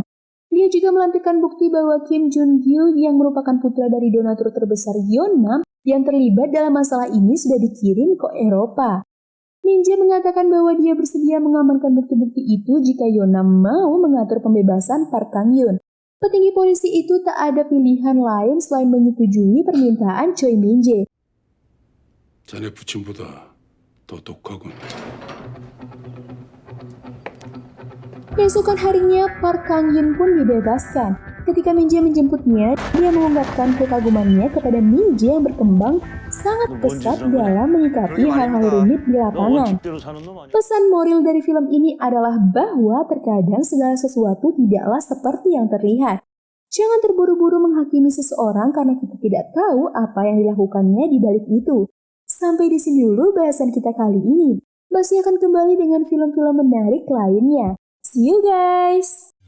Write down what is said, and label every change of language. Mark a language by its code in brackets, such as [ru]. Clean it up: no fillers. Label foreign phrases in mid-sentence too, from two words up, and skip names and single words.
[id] Dia juga melampirkan bukti bahwa Kim Jun-gyu yang merupakan putra dari donatur terbesar Yonam yang terlibat dalam masalah ini sudah dikirim ke Eropa. Min-jae mengatakan bahwa dia bersedia mengamankan bukti-bukti itu jika Yonam mau mengatur pembebasan Park Kang-yoon. Petinggi polisi itu tak ada pilihan lain selain menyetujui permintaan Choi Min-jae. [ko] 자네 부친보다 더 독하군. [id] Keesokan harinya, Park Kang-yoon pun dibebaskan. Ketika Min-jae menjemputnya, dia mengungkapkan kekagumannya kepada Min-jae yang berkembang sangat pesat dalam menyikapi hal-hal rumit di lapangan. Pesan moral dari film ini adalah bahwa terkadang segala sesuatu tidaklah seperti yang terlihat. Jangan terburu-buru menghakimi seseorang karena kita tidak tahu apa yang dilakukannya di balik itu. Sampai di sini dulu bahasan kita kali ini. Masih akan kembali dengan film-film menarik lainnya. [en] See you guys!